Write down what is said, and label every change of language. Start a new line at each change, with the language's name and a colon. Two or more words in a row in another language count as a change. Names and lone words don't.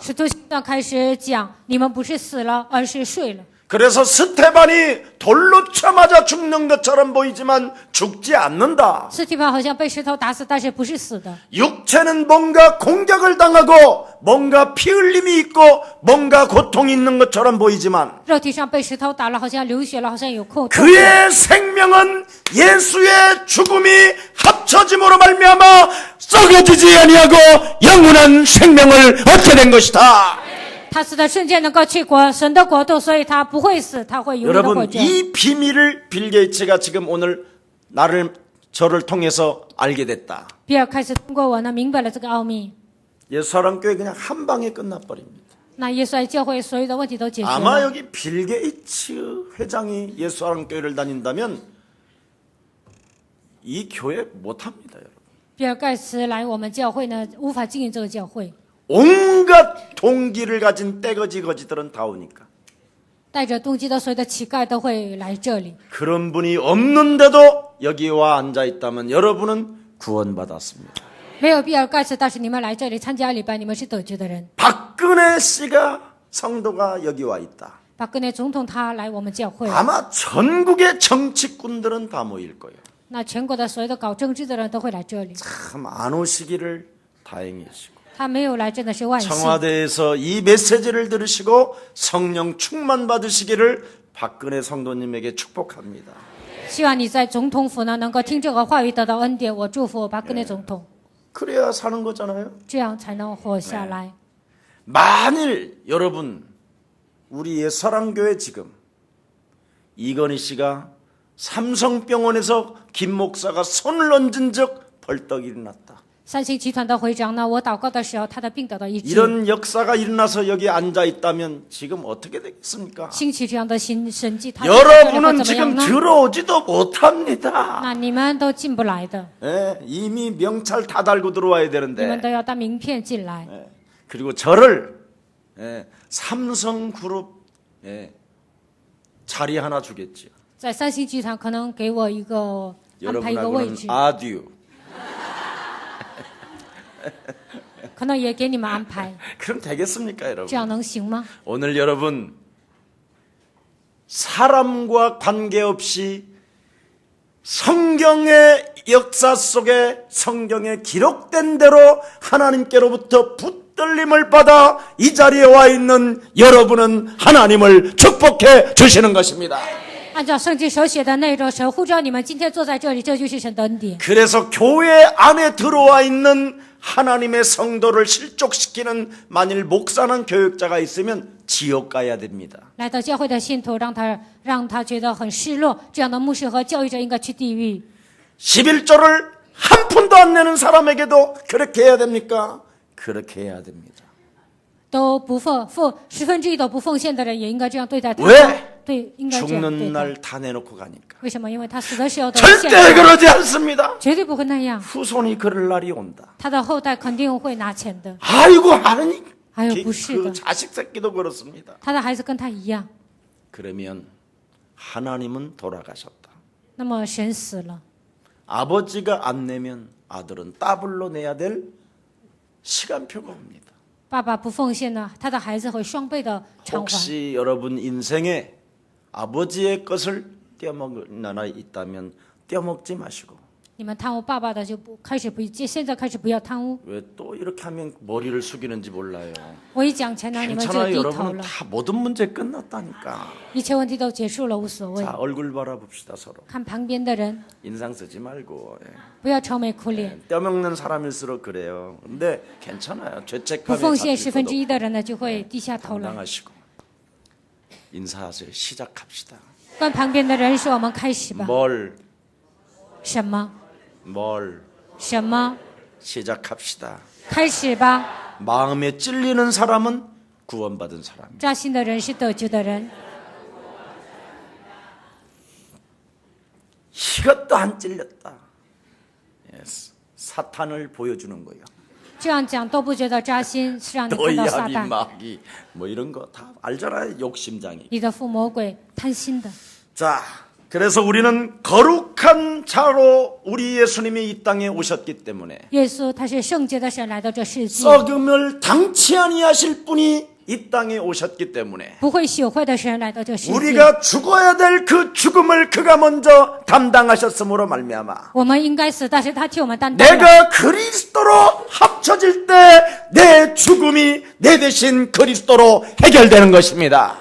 Chinese: 使徒行传开始讲，你们不是死了，而是睡了。
Korean: 그래서 스테반이 돌로 쳐맞아 죽는 것처럼 보이지만 죽지 않는다.
Chinese: 斯提凡好像被石头打死，但是不是死的。
Korean: 육체는 뭔가 공격을 당하고 뭔가 피 흘림이 있고 뭔가 고통이 있는 것처럼 보이지만
Chinese: 肉体上被石头打了，好像流血了，好像有痛。
Korean: 그의 생명은 예수의 죽음이 합쳐짐으로 말미암아 썩어지지 아니하고 영원한 생명을 얻게 된 것이다.
Chinese: 他死的瞬间能够去神的国度，所以他不会死，他会永远的活
Korean: 여러분
Chinese: 着。
Korean: 이 비밀을 빌 게이츠가 지금 오늘 저를 통해서 알게 됐다.
Chinese: 比尔开始通过我呢，明白了这个奥秘。
Korean: 예수사랑교회 그냥 한 방에 끝나버립니다.
Chinese: 那耶稣来教会，所有的问题都解决
Korean: 아마
Chinese: 了。
Korean: 여기 빌 게이츠 회장이 예수사랑교회를 다닌다면 이 교회 못합니다. 여러분.
Chinese: 比尔盖茨来我们教会呢，无法经营这个教会。
Korean: 온갖 동기를 가진 떼거지 거지들은 다 오니까.
Chinese: 带着动机的所有的乞丐都会来这里。
Korean: 그런 분이 없는데도 여기 와 앉아있다면 여러분은 구원받았습니다.
Chinese: 没有比尔盖茨，但是你们来这里参加礼拜，你们是得救的人。
Korean: 박근혜 씨가 성도가 여기 와 있다.
Chinese: 把根内总统他来我们教会，
Korean: 아마 전국의 정치꾼들은 다 모일 거예요.
Chinese: 那全国的所有的搞政治的人都会来这里。
Korean: 참 안 오시기를 다행히 하시고
Chinese: 他没有来，真的是万幸。
Korean: 청와대에서 이 메시지를 들으시고 성령 충만 받으시기를 박근혜 성도님에게 축복합니다.
Chinese: 希望你在总统府呢，能够听这个话语得到恩典。我祝福把根内总统，
Korean: 그래야 사는 거잖아요.
Chinese: 这样才能活下来。
Korean: 만일 여러분 우리의 사랑교회 지금 이건희 씨가 삼성병원에서 김 목사가 손을 얹은 적 벌떡 일어났다.
Chinese: 三星集团的会长呢，我祷告的时候，他的病得到医治。
Korean: 이런 역사가 일어나서 여기 앉아 있다면 지금 어떻게 되겠습니까?
Chinese: 兴起这样的神迹，他
Korean: 여러분은
Chinese: 会怎么样
Korean: 지금
Chinese: 呢？
Korean: 들어오지도 못합니다.
Chinese: 那你们都进不来的，
Korean: 예, 이미 명찰 다 달고 들어와야
Chinese: 你们
Korean: 되는데
Chinese: 都要带名片进来。
Korean: 예, 그리고 저를 삼성그룹 자리 하나 주겠지요.
Chinese: 在三星集团可能给我一个安排一个位
Korean: 여러분하고는
Chinese: 置，
Korean: 아듀.
Chinese: 可能也给你们安排，
Korean: 그럼 되겠습니까,
Chinese: 这
Korean: 여러분?
Chinese: 样能行吗？
Korean: 오늘 여러분 사람과 관계없이 성경의 역사 속에 성경에 기록된 대로 하나님께로부터 붙들림을 받아 이 자리에 와 있는 여러분은 하나님을 축복해 주시는 것입니다.
Chinese: 按照圣经所写的内容，神呼召你们今天坐在这里，这就是神的恩典。
Korean: 그래서 교회 안에 들어와 있는 하나님의 성도를 실족시키는 만일 목사는 교육자가 있으면 지옥 가야 됩니다.
Chinese: 来到教会的信徒，让他觉得很失落，这样的牧师和教育者应该去地狱。
Korean: 11조를 한 푼도 안 내는 사람에게도 그렇게 해야 됩니까? 그렇게 해야 됩니다.
Chinese: 都不1/10都不奉献的人，也应该这样对待他。
Korean: 왜
Chinese: 对，应该这样对
Korean: 죽는
Chinese: 待。
Korean: 날 다 내놓고 가니까.
Chinese: 为什么？因为他死的时候都
Korean: 절대
Chinese: 献，
Korean: 그러지 않습니다.
Chinese: 绝对不会那样。
Korean: 후손이 그럴 날이 온다.
Chinese: 他的后代肯定会拿钱的，
Korean: 아이고 하느님.
Chinese: 还有不是
Korean: 그
Chinese: 的，
Korean: 자식 새끼도 그렇습니다.
Chinese: 他的孩子跟他一样。
Korean: 그러면 하나님은 돌아가셨다.
Chinese: 那么神死了，
Korean: 아버지가 안 내면 아들은 더블로 내야 될 시간표가 옵니다.
Chinese: 爸爸不奉献呢，他的孩子会双倍的偿还。
Korean: 혹시 여러분 인생에 아버지의 것을 떼어먹을 나나 있다면 떼어먹지 마시고
Chinese: 你们贪污爸爸的就不开始不，现在开始不要贪污。
Korean: 왜 또 이렇게 하면 머리를 숙이는지 몰라요.
Chinese: 我一讲钱呢，你们就
Korean: 괜찮아요.
Chinese: 低头
Korean: 여러분은
Chinese: 了，
Korean: 다 모든 문제 끝났다니까.
Chinese: 一切问题都结束了，无所谓。
Korean: 자, 얼굴 바라봅시다 서로.
Chinese: 看旁边的人，
Korean: 인상 쓰지 말고. 예.
Chinese: 不要愁眉苦脸。
Korean: 떼먹는 사람일수록 그래요. 근데 괜찮아요.
Chinese: 不
Korean: 죄책감에
Chinese: 奉献十分
Korean: 잡힐
Chinese: 之一的人呢，就会低下头
Korean: 것도
Chinese: 来。
Korean: 당당하시고 인사하세요. 시작합시다.
Chinese: 跟旁边的人说：“我们开始吧。
Korean: 뭘
Chinese: 什么？ 什么？
Korean: 시작합시다.
Chinese: 开始吧。
Korean: 마음에 찔리는 사람은 구원받은 사람.
Chinese: 扎心的人是得救的人，
Korean: 이것도 안 찔렸다. 예스. 사탄을 보여주는 거예요.
Chinese: 这样讲都不觉得扎心，是让你看
Korean: 너희
Chinese: 到撒
Korean: 아비
Chinese: 旦，
Korean: 마귀 뭐 이런 거 다 알잖아요. 욕심장이.
Chinese: 你的父魔鬼贪心的。
Korean: 자, 그래서 우리는 거룩한 자로 우리 예수님이 이 땅에 오셨기 때문에
Chinese: 耶稣他是圣洁的神来到这世界，
Korean: 썩음을 당치 아니하실 분이 이 땅에 오셨기 때문에
Chinese: 不会朽坏的神来到这世界。
Korean: 우리가 죽어야 될 그 죽음을 그가 먼저 담당하셨으므로 말미암아
Chinese: 我们应该死，但是他替我们担当了。
Korean: 내가 그리스도로 합쳐질 때 내 죽음이 내 대신 그리스도로 해결되는 것입니다.